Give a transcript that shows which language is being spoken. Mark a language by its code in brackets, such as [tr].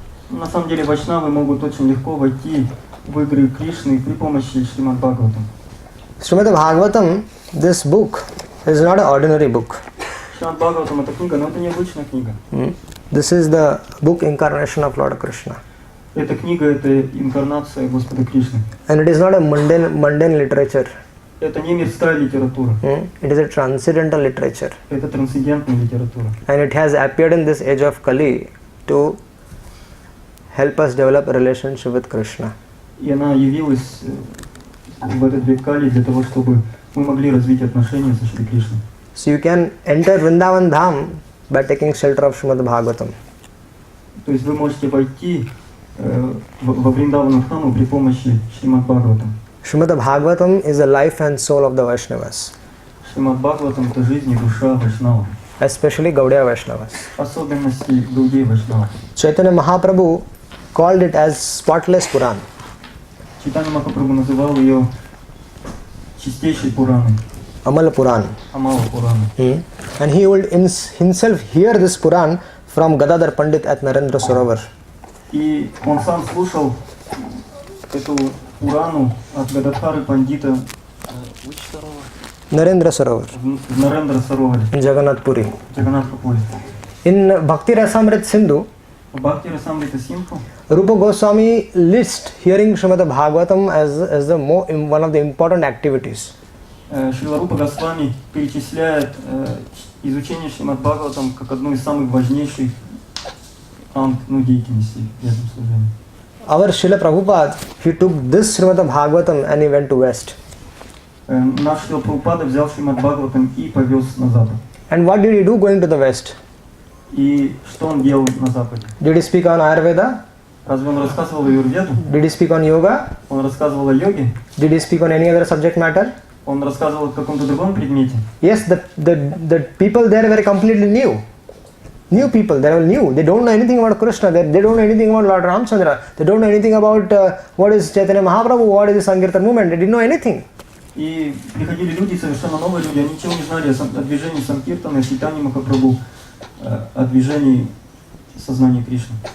[ru] На самом деле вайшнавы могут очень легко войти в игры Кришны при помощи Шримад Бхагаватам. [en] Srimad Bhagavatam, this book, is not an ordinary book. [ru] Шримад Бхагаватам — это книга, но это необычная книга. [en] This is the book incarnation of Lord Krishna. [ru] Эта книга — это инкарнация Господа Кришны. [en] And it is not a mundane literature. [ru] Это не мирская литература. [en] It is a transcendental literature. [ru] Это трансцендентная литература. [en] And it has appeared in this age of Kali to help us develop a relationship with Krishna. [ru] И она явилась в этот век Кали для того, чтобы мы могли развить отношения со Шри Кришной. [en] So you can enter Vrindavan Dham by taking shelter of Srimad Bhagavatam. [ru] То есть вы можете войти во Вриндавану Дхаму при помощи Шримад Бхагаватам. [en] Srimad Bhagavatam is the life and soul of the Vaishnavas, [ru] Шримад Бхагаватам — это жизнь и душа Вайшнава. [en] especially Gaudiya Vaishnavas. [ru] Особенности Гаудия Вайшнава. [en] Chaitanya Mahaprabhu called it as spotless Puran. [ru] Чайтанья Махапрабху называл ее чистейшей Пураной, [en] Amal Puran. [ru] Амала Пураной. [en] And he would himself hear this Puran from Gadadhar Pandit at Narendra Sarovar. [ru] И он сам слушал эту Пурану от Гададхары Пандита [en] Narendra Sarovar [ru] в Нарендра Сароваре, [en] in Jagannath Puri. [ru] Джаганатхапуре. [en] In Bhakti Rasamrit Sindhu, [ru] В Бхакти Расамрита Симху [en] Rupa Goswami lists hearing Srimad Bhagavatam as one of the important activities. [ru] Шрила Рупа Госвами перечисляет изучение Шримад Бхагаватам как одну из самых важнейших деятельностей в этом служении. [en] Our Srila Prabhupada, he took this Srimad Bhagavatam and he went to west. [ru] Наш Шрила Прабхупада взял Шримад Бхагаватам и повез на запад. [en] And what did he do going to the west? [ru] И что он делал на западе? [en] Did he speak on Ayurveda? [ru] Разве он рассказывал о Юрведу? [en] Did he speak on yoga? [ru] Он рассказывал о йоге? [en] Did he speak on any other subject matter? [ru] Он рассказывал о каком-то другом предмете? [en] Yes, the people there were completely new. New people, they were new. They don't know anything about Krishna. They don't know anything about Lord Ramchandra. They don't know anything about what is Chaitanya Mahaprabhu, what is the Sankirtan movement. They didn't know anything. [ru] И приходили люди, совершенно новые люди, они ничего не знали о движении Санкиртана, Чайтаньи Махапрабху, о движении сознания Кришны.